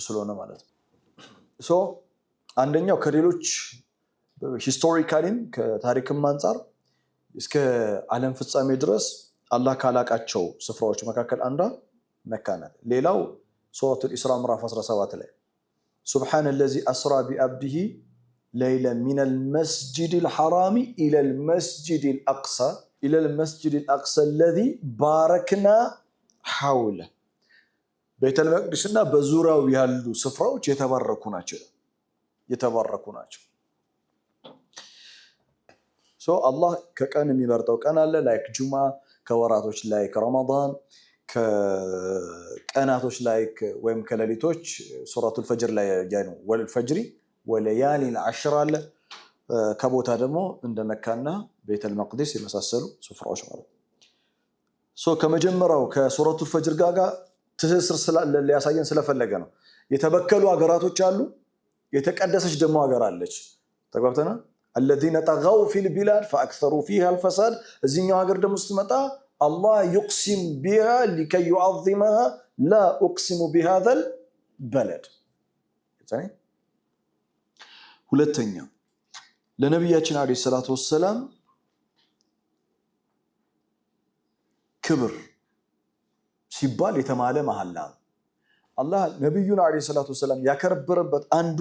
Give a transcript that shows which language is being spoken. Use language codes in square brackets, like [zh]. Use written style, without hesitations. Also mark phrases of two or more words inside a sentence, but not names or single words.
[am] ስለሆነ ማለት ነው። አንደኛው ከሌሎች ሂስቶሪካሊም ከታሪክም አንፃር እስከ ዓለም ፍጻሜ ድረስ አላህ ካላቃቸው ስፍራዎች መካከል አንዷ መካ ናት። ሌላው ሱረቱል ኢስራ ምዕራፍ 17 ላይ [ar] سبحان الذي أسرى بعبده ليلا من المسجد الحرام إلى المسجد الأقصى الذي باركنا حوله [am] ቤተ መቅደስና በዙሪያው ያሉ ስፍራዎች የተባረኩ ናቸው። አላህ ከቀን የሚመርጠው ቀን አለ ላይክ ጁማ፣ ከወራቶች ላይ ከረመዳን፣ ከቀናቶች ላይ ወይም ከሌሊቶች ሱረቱል ፈጅር ላይ ያለው [ar] والفجر وليال عشر [am] አለ። ከቦታ ደግሞ እንደ መካና ቤተል መቅደስ የመሳሰሉ ስፍራዎች ማለት ነው። ከመጀመሪያው ከሱረቱል ፈጅር ጋር ትስስር ሊያሳየን ስለፈለገ ነው። የተበከሉ ሀገራቶች አሉ፣ የተቀደሰች ደግሞ ሀገር አለች። ተግባብተና [ar] الذين طغوا في البلاد فاكثروا فيها الفساد [am] እዚህኛው ሀገር ደግሞ ስትመጣ [ar] الله يقسم بها لكي يعظمها لا اقسم بهذا البلد [am] ሁለተኛ ለነብያችን [ar] عليه الصلاة والسلام [am] ክብር ሲባል የተማለ መሐላ አላህ ነብዩን [ar] عليه الصلاة والسلام [am] ያከበረበት አንዱ